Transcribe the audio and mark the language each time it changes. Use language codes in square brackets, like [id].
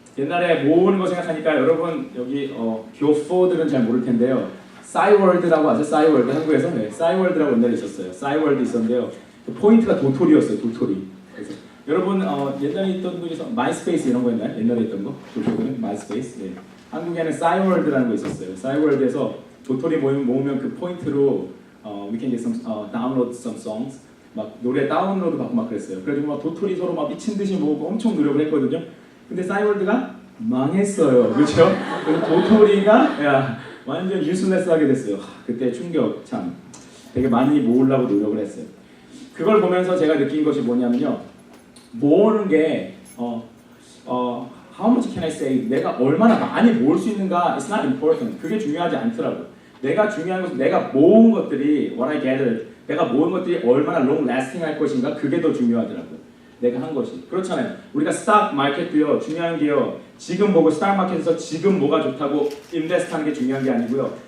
[ko] 옛날에 모으는 거 생각하니까 여러분 여기 교포들은 잘 모를 텐데요. 싸이월드라고 아세요? 싸이월드 한국에서? 네. 싸이월드라고 옛날에 있었어요. 싸이월드 있었는데요. 그 포인트가 도토리였어요. 도토리. 그래서 여러분 옛날에 있던 거 중에서 마이스페이스 이런 거 있나요? 옛날에 있던 거? 도토리는 마이스페이스. 네. 한국에는 싸이월드라는 거 있었어요. 싸이월드에서 도토리 모으면 그 포인트로 [en] we can get some download some songs. [ko] 막 노래 다운로드 받고 막 그랬어요. 그래가지고 막 도토리 서로 막 미친 듯이 모으고 엄청 노력을 했거든요. 근데 싸이월드가 망했어요. 그렇죠? 그래서 도토리가 완전 유슬레스하게 됐어요. 그때 충격 참 되게 많이 모으려고 노력을 했어요. 그걸 보면서 제가 느낀 것이 뭐냐면요. 모으는 게 [en] how much can I save? [ko] 내가 얼마나 많이 모을 수 있는가? [en] It's not important. [ko] 그게 중요하지 않더라고요. 내가 중요한 것은 내가 모은 것들이 [en] what I gathered. [ko] 내가 모은 것들이 얼마나 [en] long lasting [ko] 할 것인가? 그게 더 중요하더라고요. 내가 한 것이. 그렇잖아요. 우리가 스탁 마켓도요. 중요한 게요. 지금 보고 스탁 마켓에서 지금 뭐가 좋다고 인베스트하는 게 중요한 게 아니고요.